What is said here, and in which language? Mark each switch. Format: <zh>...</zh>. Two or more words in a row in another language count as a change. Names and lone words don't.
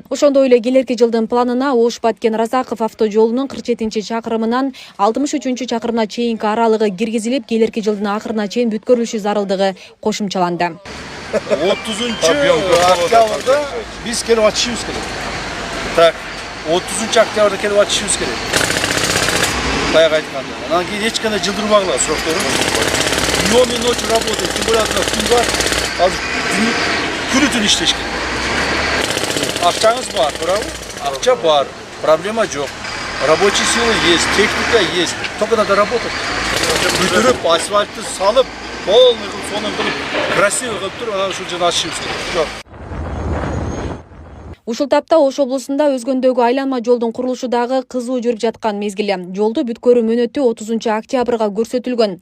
<ky>Ошондой эле келерки жылдын планына Ош Баткен Разаков автожолунун 47-чакырымынан 63-чакырымына чейинки аралыгы киргизилип, келерки жылдын акырына чейин бүткөрүлүшү зарылдыгы кошумчаланды. 30 октябрда биз келип атышыбыз керек. Так, 30 октябрда келип атышыбыз керек. Баягы айтканда. Анан кийин эч кандай жылдырбагыла сроктору.</ky> <ru>Днём и ночью работает. Тем более</ru> <ky>күн бар. Азыр күнү-түн иштеш керек. Акчаңыз бар, туурабы? Акча бар. Проблема жок.</ky> <ru>Рабочий сила есть, техника есть. Только надо работать.</ru> <ky>Бүтүрүп, асфальтты салып, полный кылып, сонун кылып, красиво кылып туруп, анан ушул жерде ашышыбыз керек. Ушул тапта Ош облусунда өзгөндөгү айланма жолдун курулушу дагы кызуу жүрүп жаткан мезгили. Жолду бүткөрүү мөөнөтү 30 октябрга көрсөтүлгөн.</ky>